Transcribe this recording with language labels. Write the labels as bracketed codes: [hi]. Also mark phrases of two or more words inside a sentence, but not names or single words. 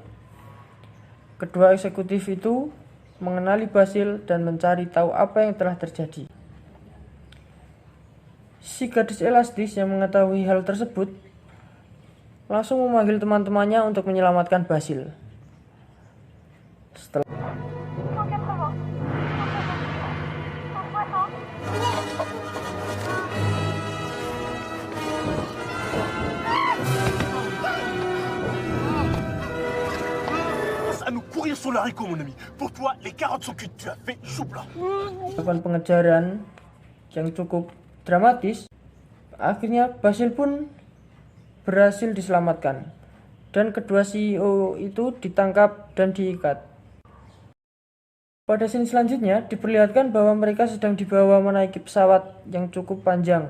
[id] Kedua eksekutif itu mengenali Basil dan mencari tahu apa yang telah terjadi. Si gadis elastis yang mengetahui hal tersebut langsung memanggil teman-temannya untuk menyelamatkan Basil. Setelah [fr] à nous courir sur le haricot, mon ami. Pour toi, les carottes sont cuites. Tu as fait chou blanc. [id] pengejaran yang cukup dramatis, akhirnya Basil pun berhasil diselamatkan dan kedua CEO itu ditangkap dan diikat. Pada scene selanjutnya diperlihatkan bahwa mereka sedang dibawa menaiki pesawat yang cukup panjang.